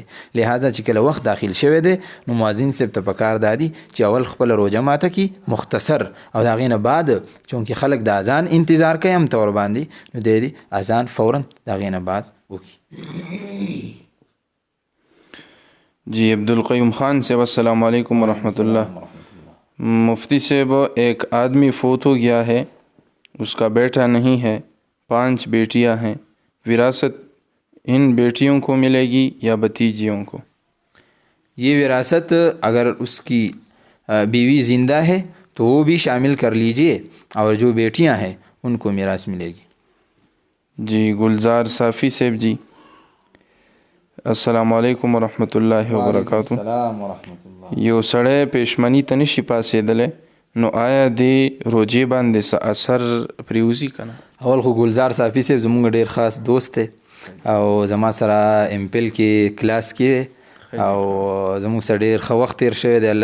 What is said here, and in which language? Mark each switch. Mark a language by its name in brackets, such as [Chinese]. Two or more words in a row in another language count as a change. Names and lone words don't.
[Pashto] لہذا چې کله وخت داخل شوی دی نو مؤذن صاحب ته پکار دا دی چې اول خپله روجه ماته کړي مختصر او د هغې نه بعد چونکې خلک د اذان انتظار کوي هم طور باندې نو دی اذان فوراً د هغې نه بعد وکړي. [Urdu] جی عبدالقیوم خان صاحب [Arabic] السلام علیکم ورحمۃ اللہ. [Urdu] مفتی صاحب ایک آدمی فوت ہو گیا ہے، اس کا بیٹا نہیں ہے، 5 بیٹیاں ہیں، وراثت ان بیٹیوں کو ملے گی یا بھتیجیوں کو؟ یہ وراثت اگر اس کی بیوی زندہ ہے تو وہ بھی شامل کر لیجئے اور جو بیٹیاں ہیں ان کو میراث ملے گی. جی گلزار صافی صاحب جی [Arabic] السلام علیکم ورحمۃ اللہ وبرکاتہ. [Pashto] یو سړی پېشمني ته نشي پاسېدلی نو آیا دې روجې باندې څه اثر پرېوځي که نه؟ اول خو گلزار صافي صاحب زمونږ ډېر خاص دوست دی او زما سره امپل کې کلاس کې او زموږ سره ډېر ښه وخت تېر شوی دی.